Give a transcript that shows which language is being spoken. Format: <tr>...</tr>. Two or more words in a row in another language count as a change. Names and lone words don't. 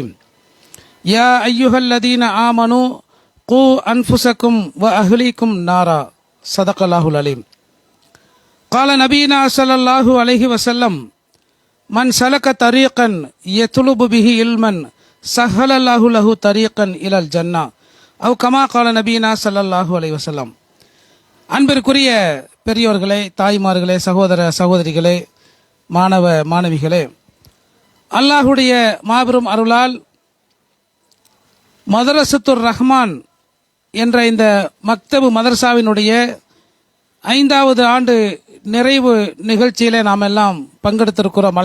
<ar>يا أيها الذين آمنوا قوا أنفسكم وأهليكم نارا. صدق الله العليم. قال نبينا صلى الله عليه وسلم: من سلك طريقا يطلب به علما سهل الله له طريقا إلى الجنة أو كما قال نبينا صلى الله عليه وسلم.</ar> <ta>அன்பிற்குரிய பெரியோர்களே, தாய்மார்களே, சகோதர சகோதரிகளே, மாணவ மாணவிகளே, அல்லாஹுடைய மாபெரும் அருளால் மதரசத்துர் ரஹ்மான் என்ற இந்த மக்தபு மதரசாவினுடைய 5வது ஆண்டு நிறைவு நிகழ்ச்சியிலே நாம் எல்லாம் பங்கெடுத்திருக்கிறோம்.</ta>